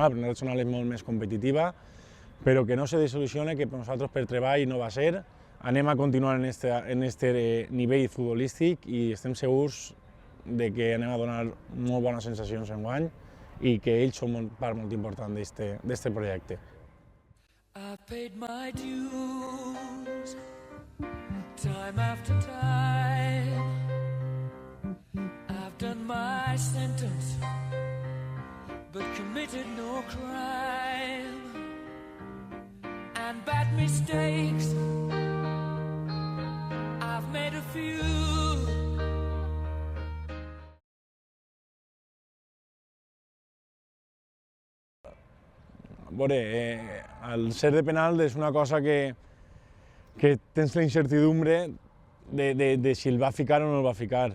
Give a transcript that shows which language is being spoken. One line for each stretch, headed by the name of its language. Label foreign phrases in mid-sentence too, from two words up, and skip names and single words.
Catalan: La primera regional és molt més competitiva, però que no se desil·lusione, que per nosaltres per treball no va ser. Anem a continuar en este nivell futbolístic i estem segurs de que anem a donar molt bones sensacions enguany i que ells són part molt important d'este projecte.
English: I've paid my dues, time after time. I've done my sentence, but committed no crime. And bad mistakes, I've made a few.
Catalan: Al ser de penal és una cosa que tens la incertidumbre de si el va ficar o no el va ficar.